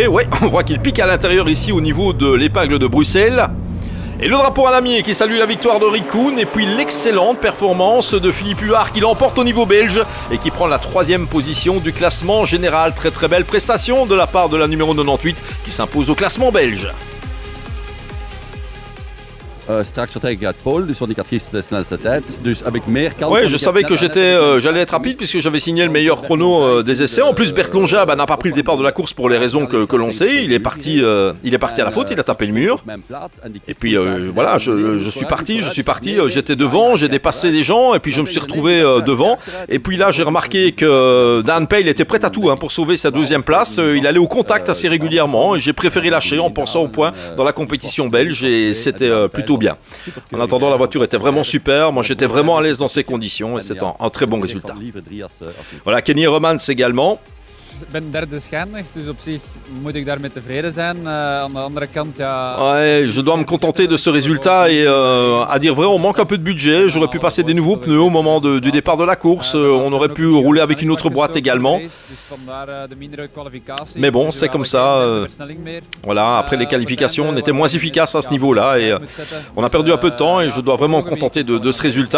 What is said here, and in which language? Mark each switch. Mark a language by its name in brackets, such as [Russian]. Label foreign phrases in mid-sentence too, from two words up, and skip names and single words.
[French] Ouais, on voit qu'il pique à l'intérieur ici au niveau de l'épingle de Bruxelles. Et le drapeau à lamier qui salue la victoire de Rick Koen. Et puis l'excellente performance de Philippe Huard qui l'emporte au niveau belge et qui prend la 3e position du classement général. Très belle prestation de la part de la numéro 98 qui s'impose au classement belge. [Dutch] Straks vertrek ik uit Polen, dus want ik had gisteren de snelste tijd. Dus heb ik meer kans. [French] Ouais, je savais que j'allais être rapide puisque j'avais signé le meilleur chrono des essais. En plus, Bert Lonja n'a pas pris le départ de la course pour les raisons que l'on sait. Il est parti à la faute, il a tapé le mur. Et puis voilà, je suis parti. J'étais devant, j'ai dépassé des gens et puis je me suis retrouvé devant. Et puis là, j'ai remarqué que Dan Pale était prêt à tout pour sauver sa 2e place. Il allait au contact assez régulièrement et j'ai préféré lâcher en pensant au point dans la compétition belge et c'était plutôt bien. En attendant, la voiture était vraiment super. Moi, j'étais vraiment à l'aise dans ces conditions et c'est un très bon résultat. Voilà, Kenny Romans également. [Dutch] Ik ben derde schijnig, dus op zich moet ik daarmee tevreden zijn. Aan de andere kant, ja... [French] Ouais, je dois me contenter de ce résultat et à dire vrai, on manque un peu de budget. J'aurais pu passer des nouveaux pneus au moment du départ de la course. On aurait pu rouler avec une autre boîte également. Mais bon, c'est comme ça. Voilà, après les qualifications, on était moins efficace à ce niveau-là et on a perdu un peu de temps et je dois vraiment me contenter de ce résultat.